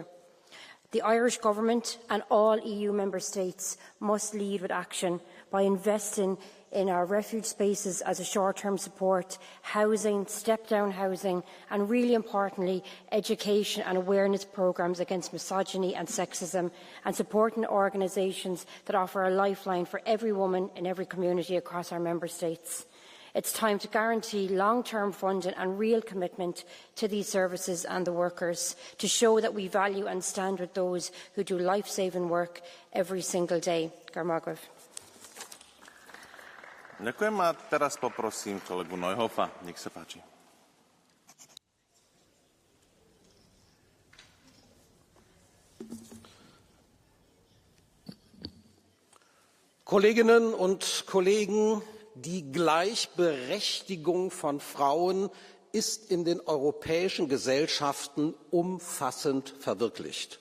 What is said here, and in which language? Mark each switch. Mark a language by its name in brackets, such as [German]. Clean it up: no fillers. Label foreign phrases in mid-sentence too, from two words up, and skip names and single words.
[English] The Irish Government and all EU member states must lead with action by investing in our refuge spaces as a short-term support, housing, step-down housing, and really importantly, education and awareness programmes against misogyny and sexism, and supporting organisations that offer a lifeline for every woman in every community across our member states. It's time to guarantee long-term funding and real commitment to these services and the workers, to show that we value and stand with those who do life-saving work every single day. Garmagov. [Slovak] Ďakujem a teraz poprosím kolegu Neuhoffa. Nech sa páči. [German] Kolleginnen und Kollegen, die Gleichberechtigung von Frauen ist in den europäischen Gesellschaften umfassend verwirklicht.